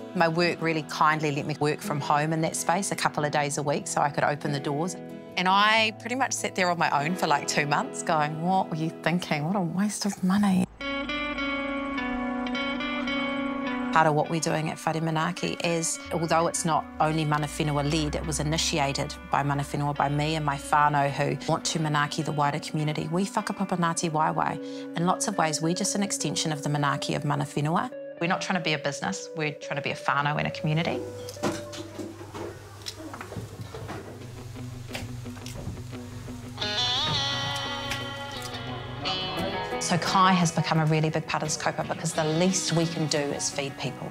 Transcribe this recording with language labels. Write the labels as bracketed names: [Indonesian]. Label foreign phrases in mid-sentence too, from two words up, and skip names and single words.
[English] My work really kindly let me work from home in that space a couple of days a week so I could open the doors. And I pretty much sat there on my own for like 2 months going, what were you thinking? What a waste of money. Part of what we're doing at Whare Manaaki is, although it's not only [Māori] mana whenua- [English] led, it was initiated by [Māori] mana whenua, [English] by me and my whānau who want to manaaki the wider community. We whakapapa Ngāti Waewae. In lots of ways, we're just an extension of the manaaki of [Māori] mana whenua. [English] We're not trying to be a business, we're trying to be a whānau in a community. So Kai has become a really big part of this kaupapa because the least we can do is feed people.